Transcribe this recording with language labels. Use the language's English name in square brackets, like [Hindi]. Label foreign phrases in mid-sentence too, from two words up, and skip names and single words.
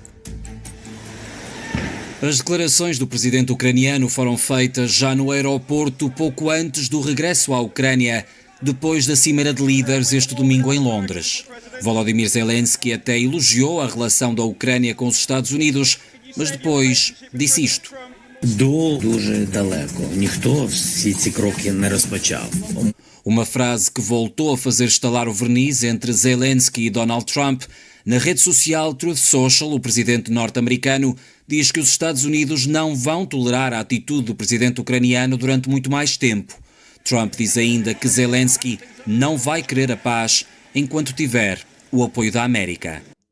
[Portuguese] As declarações do presidente ucraniano foram feitas já no aeroporto pouco antes do regresso à Ucrânia, depois da Cimeira de Líderes este domingo em Londres. Volodymyr Zelensky até elogiou a relação da Ucrânia com os Estados Unidos, mas depois disse isto. [Ukrainian] Дуже далеко. Ніхто всі ці кроки не розпочав. [Portuguese] Uma frase que voltou a fazer estalar o verniz entre Zelensky e Donald Trump. Na rede social Truth Social, o presidente norte-americano diz que os Estados Unidos não vão tolerar a atitude do presidente ucraniano durante muito mais tempo. Trump diz ainda que Zelensky não vai querer a paz enquanto tiver o apoio da América.